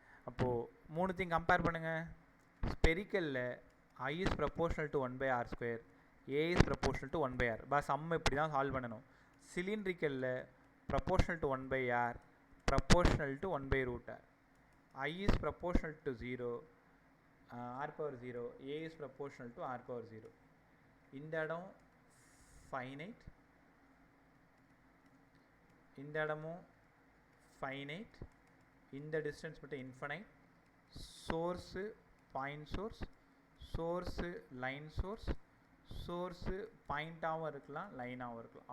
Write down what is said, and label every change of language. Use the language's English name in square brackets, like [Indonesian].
[Tamil] அப்போது மூணுத்தையும் கம்பேர் பண்ணுங்கள். [English] ஸ்பெரிக்கலில் I is proportional to 1/r², A is proportional to 1/r. [Tamil] Some இப்படி தான் சால்வ் பண்ணணும். சிலிண்ட்ரிக்கலில் [English] proportional to 1/r, proportional to 1/√r. I is proportional to 0, r⁴, A is proportional to r⁴. [Tamil] இந்த இடம் finite, இந்த இடமும் ஃபைனைட், இந்த distance மட்டும் infinite, source point source, source line source, source பாயிண்ட்டாகவும் இருக்கலாம் லைனாகவும் இருக்கலாம்.